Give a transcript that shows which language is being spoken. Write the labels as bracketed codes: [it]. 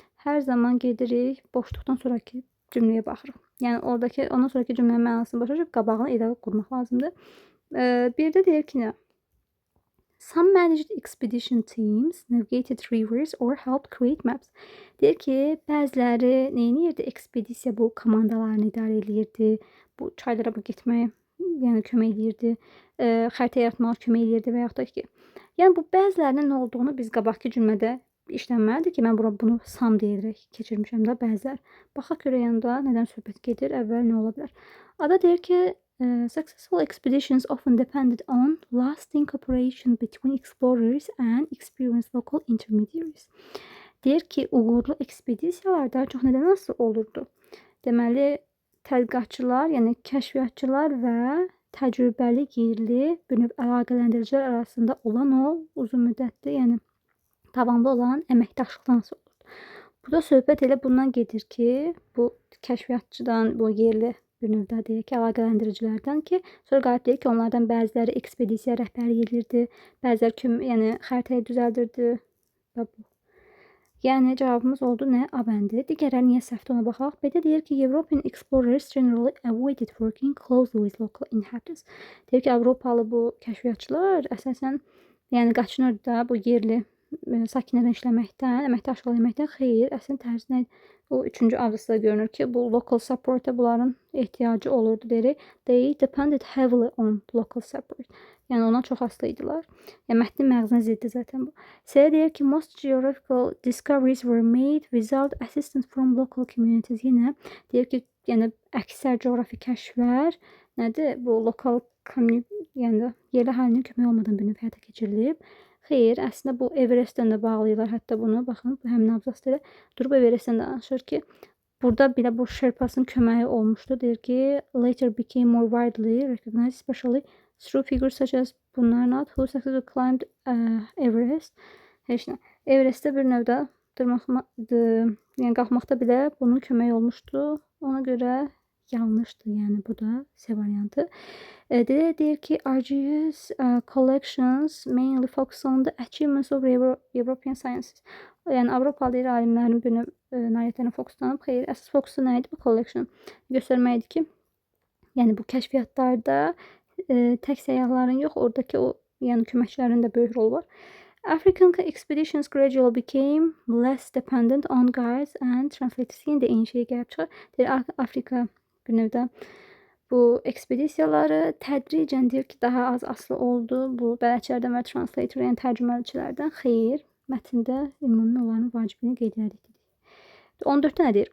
[az] Hər zaman gedirik, boşluqdan sonraki cümləyə baxırıq. Yəni oradakı ondan sonraki cümlənin mənasını başa düşüb qabağına ədəq qurmaq lazımdır. Bir də deyir ki, nə? [en] Some managed expedition teams navigated rivers or helped create maps. [az] Deyir ki, bəziləri nə edirdi? Ekspedisiya bu komandalarını idarə edirdi. Bu çaylara bu getməyə, yəni kömək edirdi. Xəritə yaratmağa kömək edirdi və yaxud da ki, yəni bu bəzilərinin nə olduğunu biz qabaqki cümlədə işlənməlidir ki, mən bura bunu some deyərək keçirmişəm də bəzilər. Baxaq görək yanda nədən söhbət gedir, əvvəl nə ola bilər? Ada deyir ki, [en] successful expeditions often depended on lasting cooperation between explorers and experienced local intermediaries. [az] Deyir ki, uğurlu ekspedisiyalar daha çox nədən asılı olurdu? Deməli, tədqiqatçılar, yəni kəşfiyyatçılar və təcrübəli yerli bir növ əlaqələndiricilər arasında olan o uzun müddətli, yəni davamlı olan əməkdaşlıqdan asılı olurdu. Burada söhbət elə bundan gedir ki, bu kəşfiyyatçıdan, bu yerli bir növdə deyək ki, əlaqələndiricilərdən ki, sonra qalib deyir ki, onlardan bəziləri ekspedisiya rəhbərlik edirdi, bəziləri yəni xəritəyi düzəldirdi və bu. Yəni cavabımız oldu nə? A bəndi. Digərləri niyə səhvdir ona baxaq. B-də deyir ki, [en] European explorers generally avoided working closely with local inhabitants. [az] Deyir ki, Avropalı bu kəşfiyyatçılar əsasən yəni qaçınırdı da bu yerli sakinlərlə işləməkdən, əməkdaşlıq etməkdən. Xeyr, əslində tərsinə o 3-cü abzasda görünür ki, bu local support'a bunların ehtiyacı olurdu deyirik. [en] They depended heavily on local support. [az] Yəni ona çox asılı idilər. Yəni mətnin məğzinə ziddir zaten bu. C deyir ki, [en] most geographical discoveries were made without assistance from local communities. [az] Yenə deyir ki, yəni əksər coğrafi kəşflər nədir? Bu lokal yəni yerli əhalinin kömək olmadan bir növ həyata keçirilib. Xeyr, əslində bu Everestdən də bağlayırlar hətta bunu. Baxın, bu həmin abzasda elə durub Everestdən danışır ki, burada belə bu Sherpasın köməyi olmuşdu. Deyir ki, [en] later became more widely recognized, especially through figures such as bunlar not who successfully climbed Everest. [az] Heç nə. Everestdə bir növdə yəni qalxmaqda belə bunun köməyi olmuşdu. Ona görə yanlışdır, yəni bu da C variantı. Deyir ki, [en] RGS collections mainly focus on the achievements of European sciences. [az] Yəni Avropalı alimlərin bir növ nailiyyətlərinə fokuslanıb. Xeyr, əsas fokusu nə idi? Bu collection göstərmək idi ki, yəni bu kəşfiyyatlarda tək səyyahların yox, oradakı o yəni köməkçilərin də böyük rolu var. [en] African expeditions gradually became less dependent on guides and translators. [az] Yenə də eyni şey gəlib çıxır. Deyir, Afrika bir növdə bu ekspedisiyaları tədricən deyir ki, daha az asılı oldu bu bələdçilərdən və translator, yəni tərcüməçilərdən. Xeyr, mətndə ümumi olanın vacibliyini qeyd edirik. 14-də nə deyir?